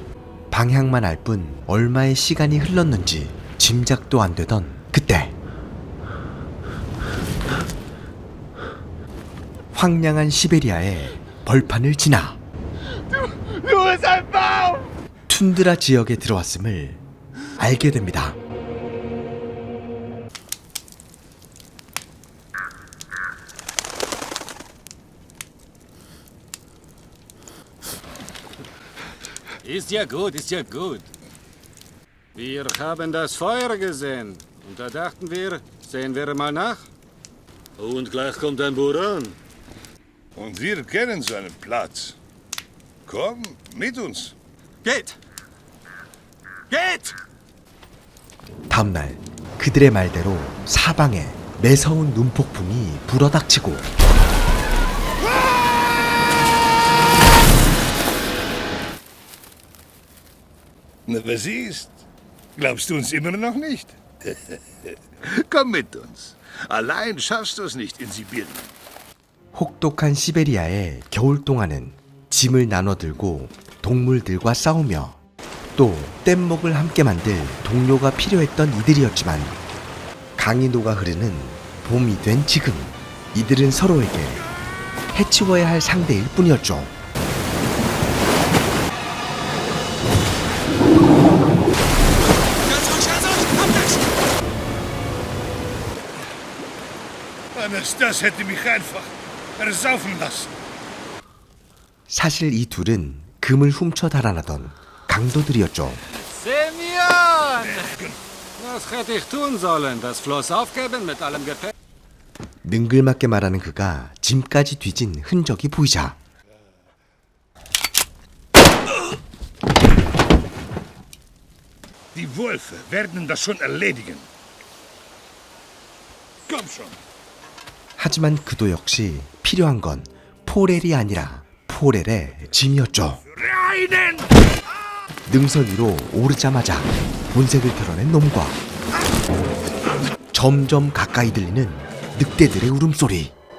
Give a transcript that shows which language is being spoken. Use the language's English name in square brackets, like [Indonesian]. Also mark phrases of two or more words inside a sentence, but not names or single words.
[Korean] 방향만 알 뿐 얼마의 시간이 흘렀는지 짐작도 안 되던 그때 황량한 시베리아의 벌판을 지나 툰드라 지역에 들어왔음을 알게 됩니다. [German] Ist ja gut, ist ja gut. Wir haben das Feuer gesehen. Und da dachten wir, sehen wir mal nach. Und gleich kommt ein Buran. Und wir kennen seinen Platz. Komm mit uns. Geht! Geht! [Korean] 다음날 그들의 말대로 사방에 매서운 눈폭풍이 불어닥치고 [German] Na, was ist? Glaubst du uns immer noch nicht? Komm mit uns. Allein schaffst du es nicht in Sibirien. [Korean] 혹독한 시베리아의 겨울 동안은 짐을 나눠 들고 동물들과 싸우며 또 뗏목을 함께 만들 동료가 필요했던 이들이었지만 강이 녹아 흐르는 봄이 된 지금 이들은 서로에게 해치워야 할 상대일 뿐이었죠. [German] Das hätte mich einfach ersaufen lassen. [Korean] 사실 이 둘은 금을 훔쳐 달아나던 강도들이었죠. [German] Semyon! Was hätte ich tun sollen? Das Floß aufgeben mit allem Gepäck? [Korean] 능글맞게 말하는 그가 짐까지 뒤진 흔적이 보이자 [German] Die Wölfe werden das schon erledigen. Komm schon. [Korean] 하지만 그도 역시 필요한 건 포렐이 아니라 포렐의 짐이었죠. 능선 위로 오르자마자 본색을 드러낸 놈과 점점 가까이 들리는 늑대들의 울음소리.